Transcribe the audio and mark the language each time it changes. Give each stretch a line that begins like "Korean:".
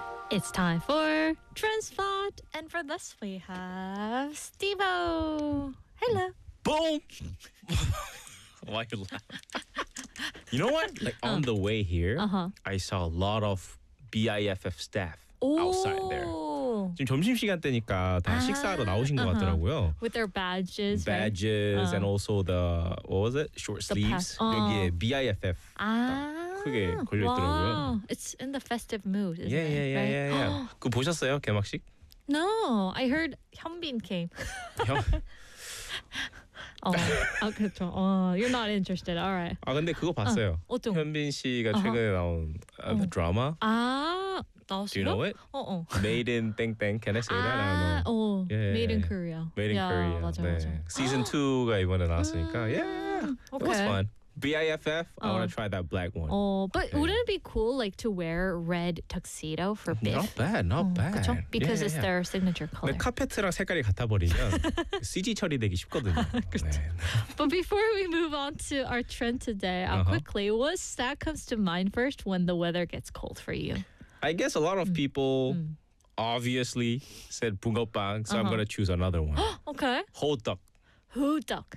English: It's time for Trend Spot. And for this, we have Steve-O. Hello. Boom! Why you laugh? You know what? Like on the way here, I saw a lot of BIFF staff outside there.
Korean: 지금 점심시간 때니까 다 식사하러 나오신 것 같더라고요.
English: With their badges. Badges, right? And also the, what was it? Short sleeves.
Korean: 여기에
English: BIFF.
Korean: 크게 걸려있더라고요.
English: Wow. It's in the festive mood, isn't yeah, it? Yeah, yeah, right? yeah, yeah.
Korean: 그거 보셨어요? 개막식?
English: No, I heard Hyunbin came. you're not interested. All right.
Korean: 아 근데 그거 봤어요. 어떤? 현빈 씨가 최근에 나온
English: the drama.
Korean: 아 나왔어요?
English: Do you know it?
Korean: 어.
English: Made in
Korean: 땡땡.
English: Can I say that?
Korean: 아,
English: I don't know. 어. Yeah. Made in Korea. Made in yeah, Korea.
Korean: 맞아, 네. 맞아. Season 2가 이번에 나왔으니까.
English: Yeah. Okay. It was fun. BIFF. I want to try that black one. Oh, but okay. Wouldn't it be cool like to wear red tuxedo for Biff? Not bad, not bad.
Korean: 그쵸?
English: Because yeah, yeah, yeah. It's their signature color.
Korean: 근데 카펫이랑 색깔이 같아 버리면 CG 처리되기 쉽거든요. 그렇죠. 네.
English: But before we move on to our trend today, quickly, what stat comes to mind first when the weather gets cold for you? I guess a lot of people obviously said bungeoppang, so I'm going to choose another one. Okay. Hotteok. Hotteok.